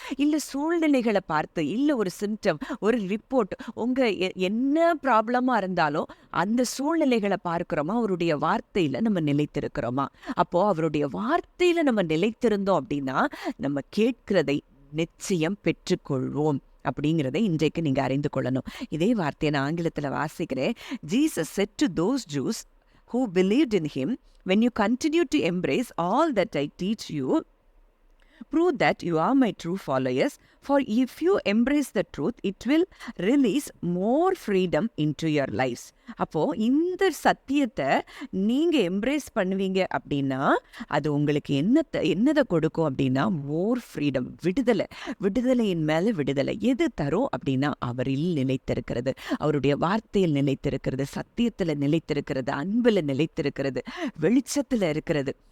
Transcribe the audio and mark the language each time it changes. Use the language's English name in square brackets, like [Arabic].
[Tamil] இல்ல சூழ்நிலைகளை பார்த்து, இல்ல ஒரு சிம்டம், ஒரு ரிப்போர்ட், உங்க என்ன ப்ராப்ளமா இருந்தாலும் அந்த சூழ்நிலைகளை பார்க்கிறோமா? அவருடைய வார்த்தையில நம்ம நிலைத்திருக்கிறோமா? அப்போ அவருடைய வார்த்தையில நம்ம நிலைத்திருந்தோம் அப்படின்னா நம்ம கேட்கிறதை நிச்சயம் பெற்றுக்கொள்வோம் அப்படிங்கிறதை இன்றைக்கு நீங்க அறிந்து கொள்ளணும். இதே வார்த்தையை நான் ஆங்கிலத்துல வாசிக்கிறேன். [English] Jesus said to those Jews who believed in him, when you continue to embrace all that I teach you, prove that you are my true followers, for if you embrace the truth, it will release more freedom into your lives. [Tamil] அப்போ இந்த சத்தியத்தை நீங்க embrace பண்ணுவீங்க அப்படின்னா அது உங்களுக்கு என்னதை கொடுக்கும் அப்படின்னா [English] more freedom, [Tamil] விடுதலை. விடுதலையின் மேல விடுதலை. எது தரும் அப்படின்னா அவரில் நிலைத்திருக்கிறது, அவருடைய வார்த்தையில் நிலைத்திருக்கிறது, சத்தியத்துல நிலைத்திருக்கிறது, அன்புல நிலைத்திருக்கிறது, வெளிச்சத்துல இருக்கிறது.